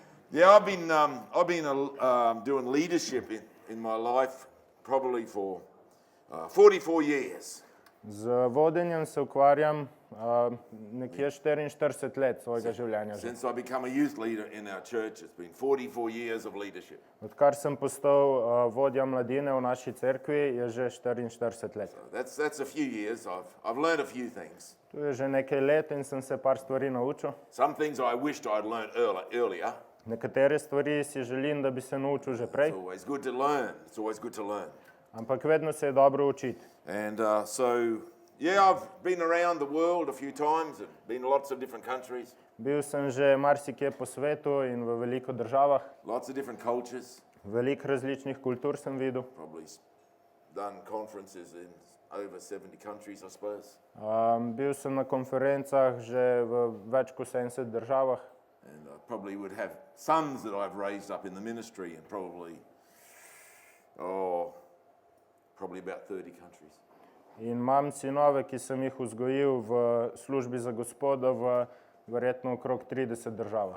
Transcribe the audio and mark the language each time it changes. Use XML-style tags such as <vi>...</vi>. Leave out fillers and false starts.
<en>Yeah, I've been doing leadership in my life probably for 44 years.</en> <sl>Z vodenjem se ukvarjam nekje 44 let svojega življenja.</sl> <en>Since I become a youth leader in our church, it's been 44 years of leadership.</en> <sl>Odkar sem postal vodja mladine v naši cerkvi, je že 44 let.</sl> <en>So that's a few years. I've learned a few things.</en> <sl>To je že nekaj let in sem se par stvari naučil.</sl> <en>Some things I wished I'd learned earlier.</en> <sl>Nekatere stvari si želim, da bi se naučil že prej.</sl> <en>It's always good to learn. It's always good to learn.</en> <sl>Ampak vedno se je dobro učiti.</sl> <en>And yeah, I've been around the world a few times and been to lots of different countries.</en> <sl>Bil sem že marsikje po svetu in v veliko državah.</sl> <en>Lots of different cultures.</en> <sl>Veliko različnih kultur sem videl.</sl> <en>Probably done conferences in over 70 countries, I suppose.</en> <sl>Bil sem na konferencah že v več kot 70 državah.</sl> <en>And I probably would have sons that I've raised up in the ministry in probably about 30 countries.</en> <sl>In imam sinove, ki sem jih vzgojil v službi za Gospoda v verjetno okrog 30 državah.</sl>